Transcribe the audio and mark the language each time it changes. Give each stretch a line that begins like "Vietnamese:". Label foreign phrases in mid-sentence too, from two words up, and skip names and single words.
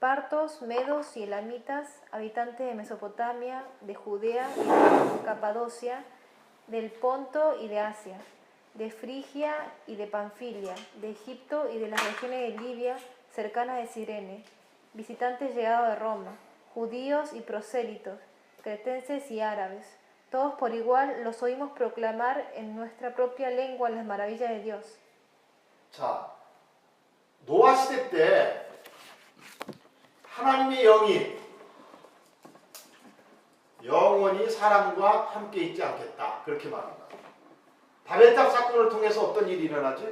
Spanish: partos, medos y elamitas, habitantes de Mesopotamia, de Judea y de Capadocia, del Ponto y de Asia, de Frigia y de Panfilia, de Egipto y de las regiones de Libia, cercanas de Cirene, visitantes llegados de Roma, judíos y prosélitos, cretenses y árabes, todos por igual los oímos proclamar en nuestra propia lengua las maravillas de Dios.
Korean: 자, 노아 시대 때 하나님의 영이 영원히 사람과 함께 있지 않겠다. 그렇게 말합니다. 바벨탑 사건을 통해서 어떤 일이 일어나지?